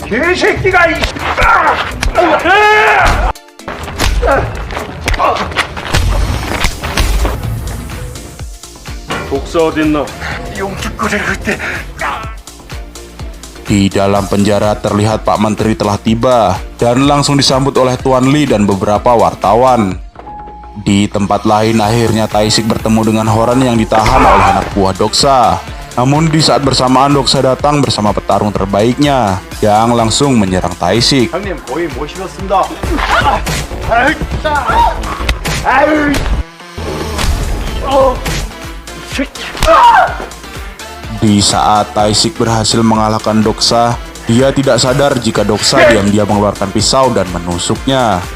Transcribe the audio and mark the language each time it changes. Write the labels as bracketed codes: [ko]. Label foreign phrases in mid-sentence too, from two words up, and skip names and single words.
[id] Di dalam penjara terlihat Pak Menteri telah tiba dan langsung disambut oleh Tuan Lee dan beberapa wartawan. Di tempat lain akhirnya Taisik bertemu dengan Horan yang ditahan oleh anak buah Doksa. Namun di saat bersamaan Doksa datang bersama petarung terbaiknya yang langsung menyerang Taishik. [ko] 형님 거의 모시겠습니다. [id] Di saat Taishik berhasil mengalahkan Doksa, dia tidak sadar jika Doksa diam-diam mengeluarkan pisau dan menusuknya.